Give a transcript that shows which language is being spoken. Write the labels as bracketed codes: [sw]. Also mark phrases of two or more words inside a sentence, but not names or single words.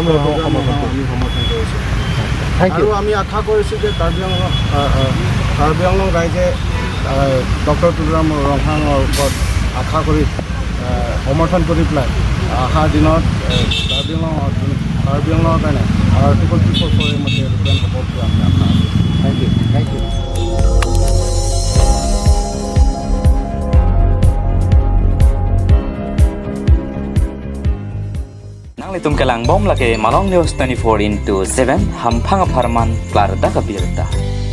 [as] আমি সমৰ্থন কৰিছোঁ আৰু আমি আশা কৰিছোঁ যে কাৰ্বি আংলং ৰাইজে ডক্টৰ তুলিৰাম ৰংহাঙৰ ওপৰত আশা কৰি সমৰ্থন কৰি পেলাই অহা দিনত কাৰ্বি আংলঙৰ কাৰণে আৰ্টিকল 244 মতে ৰূপায়ণ হ'ব বুলি আমি আশা আছোঁ [en] thank you [mjw] Tum kelang bom lake Malong News 24/7 hampang aparman klar da kabirta